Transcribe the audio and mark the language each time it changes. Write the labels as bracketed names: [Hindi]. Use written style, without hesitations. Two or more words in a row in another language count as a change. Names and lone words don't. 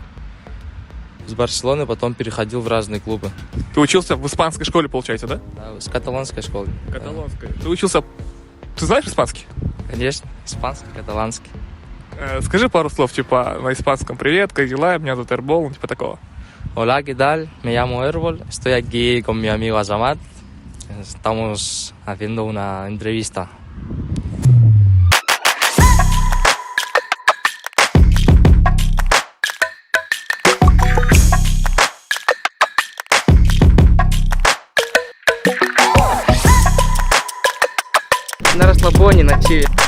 [Russian] С Барселоны потом переходил в разные клубы. Ты учился в испанской школе, получается, да? Да, с каталонской школы. Каталонской. Ты учился... Ты знаешь испанский? Да. Конечно, испанский, каталанский. Скажи пару слов, типа, на испанском. Привет, как дела? Меня зовут Эрбол, типа такого. [Spanish] Hola, ¿qué tal? Me llamo Erbol. Estoy aquí con mi amigo Azamat. Estamos haciendo una entrevista. [Russian] На расслабоне, на чили.